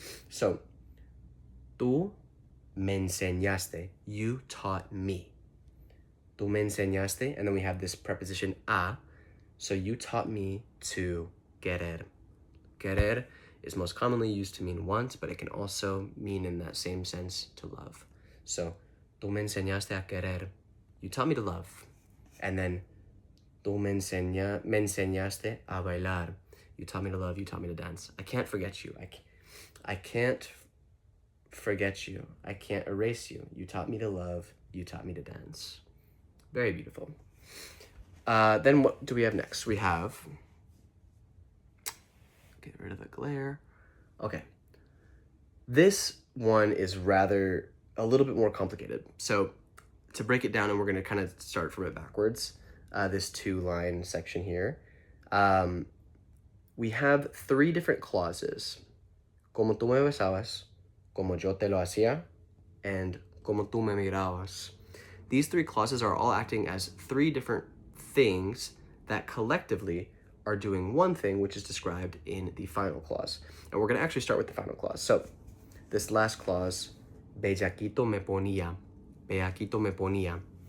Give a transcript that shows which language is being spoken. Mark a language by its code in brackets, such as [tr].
[es] So, tú me enseñaste. [en] You taught me. [es] Tú me enseñaste. [en] And then we have this preposition a. So you taught me to querer. Querer is most commonly used to mean want, but it can also mean in that same sense to love. So, [es] tú me enseñaste a querer. [en] You taught me to love. And then, [es] tú me enseñaste a bailar. [en] You taught me to love, you taught me to dance. I can't forget you. I can't forget you. I can't erase you. You taught me to love, you taught me to dance. Very beautiful. Then what do we have next? We have, get rid of the glare. Okay. This one is rather a little bit more complicated. So to break it down, and we're going to kind of start from it backwards, this 2-line section here, we have 3 different clauses. [es] Como tú me besabas, como yo te lo hacía, and como tú me mirabas. [en] These 3 clauses are all acting as 3 different things that collectively are doing one thing, which is described in the final clause. And we're going to actually start with the final clause. So this last clause, [es] bellaquito me ponía. Bellaquito me ponía.